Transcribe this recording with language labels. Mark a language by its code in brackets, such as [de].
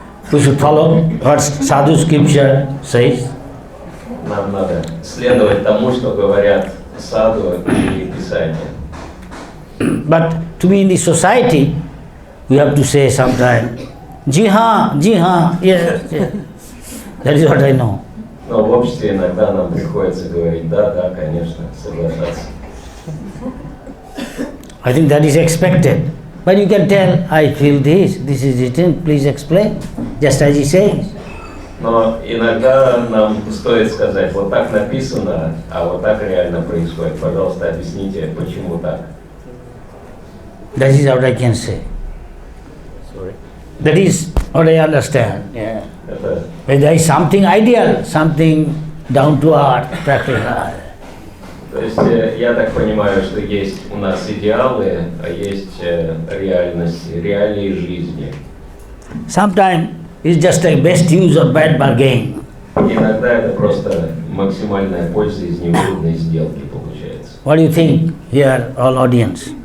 [en] We should follow what Sadhu scripture says. [ru] Нам надо следовать тому, что говорят саду и Писание. [en] But to be in the society, we have to say sometime, [hi] ji haan, [en] yes, yes. That is what I know. [ru] Но в обществе иногда нам приходится говорить, да, конечно, соглашаться. [en] I think that is expected. But you can tell, I feel this is written, please explain, just as he says. [ru] Но иногда нам стоит сказать, вот так написано, а вот так реально происходит. Пожалуйста, объясните, почему так. [en] That is what I can say. Sorry. That is what I understand. Yeah. [ru] Это, [en] There is something ideal, something down to earth, practical. [ru] то есть я так понимаю, что есть у нас идеалы, а есть реальность, реалии жизни. [en] Sometimes it's just a best use or bad bargain. [ru] Иногда это просто максимальная польза из невыгодной сделки получается. [en] What do you think here, all audience?